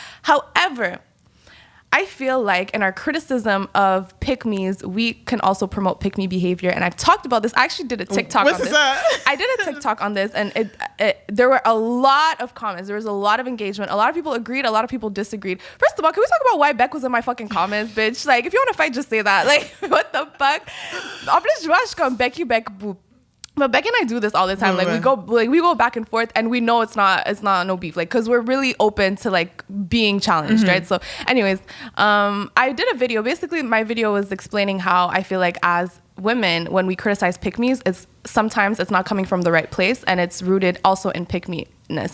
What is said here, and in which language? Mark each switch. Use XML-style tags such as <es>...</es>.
<en>However, I feel like in our criticism of pick-me's, we can also promote pick-me behavior. And I've talked about this. I actually did a TikTok on this. I did a TikTok on this, and there were a lot of comments. There was a lot of engagement. A lot of people agreed. A lot of people disagreed. First of all, can we talk about why Beck was in my fucking comments, bitch? Like, if you want to fight, just say that. Like, what the fuck?</en> <fr>En plus, je vois, je suis comme Becky Beck boop.</fr> <en>But Beck and I do this all the time. Like, we go back and forth, and we know it's not no beef. Like, because we're really open to like being challenged, right? So, anyways, I did a video. Basically, my video was explaining how I feel like as women, when we criticize pick-me's, sometimes it's not coming from the right place, and it's rooted also in pick-me-ness.</en>